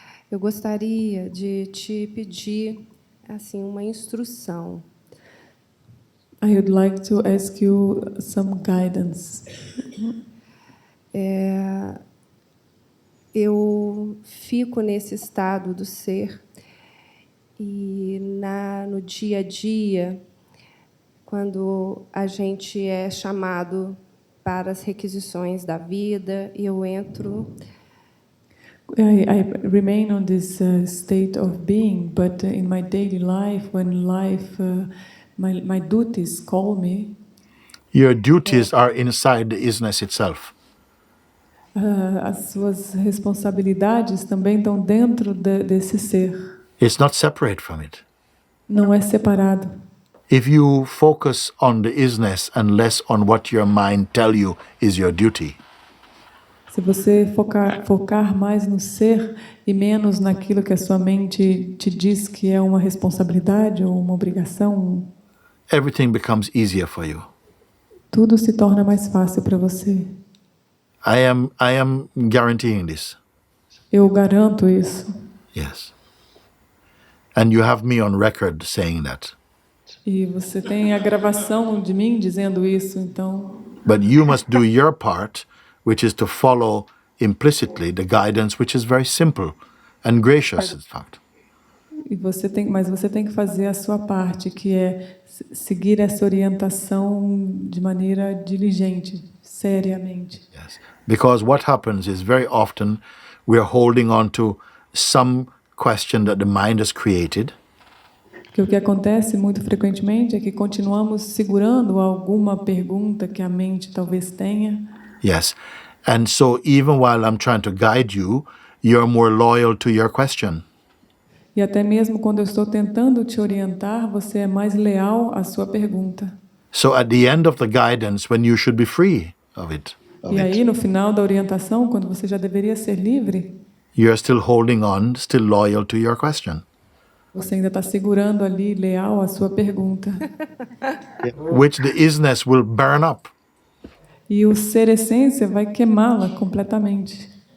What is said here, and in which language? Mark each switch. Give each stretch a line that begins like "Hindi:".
Portuguese: Eu gostaria de te pedir assim uma instrução.
English: I would like to ask you some guidance.
Portuguese: Eu fico nesse estado do ser e no dia a dia, quando a gente é chamado para as requisições da vida, eu entro.
English: I remain on this state of being, but in my daily life, when my duties call me, Your duties are inside the isness itself.
Portuguese: as suas responsabilidades também estão dentro desse ser.
English: It's not separate from it.
Portuguese: Não é separado.
English: If you focus on the isness and less on what your mind tell you is your duty,
Portuguese: Se você focar mais no ser e menos naquilo que a sua mente te diz que é uma responsabilidade ou uma obrigação,
English: everything becomes easier for you.
Portuguese: tudo se torna mais fácil para você.
English: I am guaranteeing this.
Portuguese: Eu garanto isso.
English: Yes. And you have me on record saying that.
Portuguese: E você tem a gravação de mim dizendo isso, então.
English: But you must do your part, which is to follow implicitly the guidance, which is very simple and gracious, in fact.
Portuguese: Mas você tem que fazer a sua parte, que é seguir essa orientação de maneira diligente, seriamente.
English: Yes. Because what happens is very often we are holding on to some question that the mind has created.
Portuguese: Porque o que acontece muito frequentemente é que continuamos segurando alguma pergunta que a mente talvez tenha.
English: Yes. And so even while I'm trying to guide you, you're more loyal to your question.
Portuguese: E até mesmo quando eu estou tentando te orientar, você é mais leal à sua pergunta.
English: So at the end of the guidance, when you should be free of it,
Portuguese: E aí, no final da orientação, quando você já deveria ser livre,
English: you're still holding on, still loyal to your question.
Portuguese: você ainda está segurando ali, leal à sua pergunta.
English: Which the isness will burn up.
Portuguese: E o ser essência vai queimá-la completamente.